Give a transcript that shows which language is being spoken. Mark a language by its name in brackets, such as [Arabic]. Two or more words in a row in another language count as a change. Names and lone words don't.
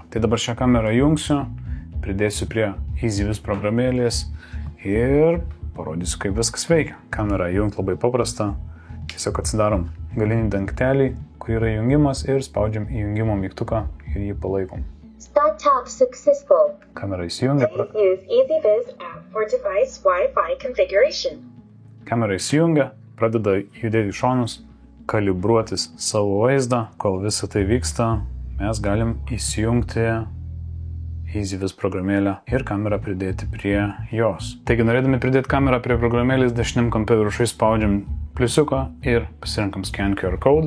[Lithuanian] Tai dabar šią kamerą jungsiu, pridėsiu prie EasyViz programėlės ir parodysiu, kaip viskas veikia. Kamerą jungt labai paprasta. Tiesiog atsidarom galinį dangtelį, kur yra jungimas ir spaudžiam įjungimo mygtuką ir jį palaikom. [English] Startup successful. [Lithuanian] Kamera įsijungia. [English] Use EasyViz app for device Wi-Fi configuration. [Lithuanian] Kamera įsijungia, pradeda judėti į šonus, kalibruotis savo vaizdą. Kol visa tai vyksta, mes galim įsijungti EasyViz programėlę ir kamerą pridėti prie jos. Taigi, norėdami pridėti kamerą prie programėlės, dešiniam kampe viršui spaudžiam pliusiuką ir pasirinkam [English] Scan QR code.